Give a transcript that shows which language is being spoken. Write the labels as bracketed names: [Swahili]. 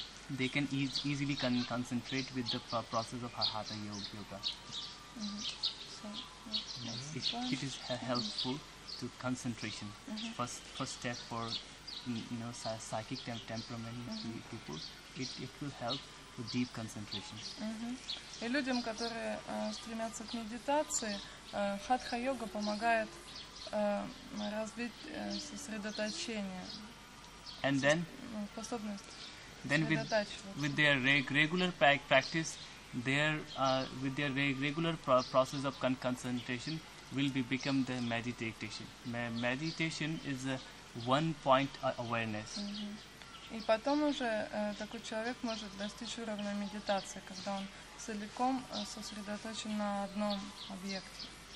[English] They can easily concentrate with the process of Hatha yoga. So, It is helpful to concentration. First step for psychic temperament people. It will help to deep concentration. [Russian] И людям, которые стремятся к медитации, хатха-йога помогает развить сосредоточение, способность сосредотачиваться. [English] With their regular practice, with their regular process of concentration will become the meditation. Meditation is a one-point awareness. [Russian] И потом уже такой человек может достичь уровня медитации, когда он целиком сосредоточен на одном объекте.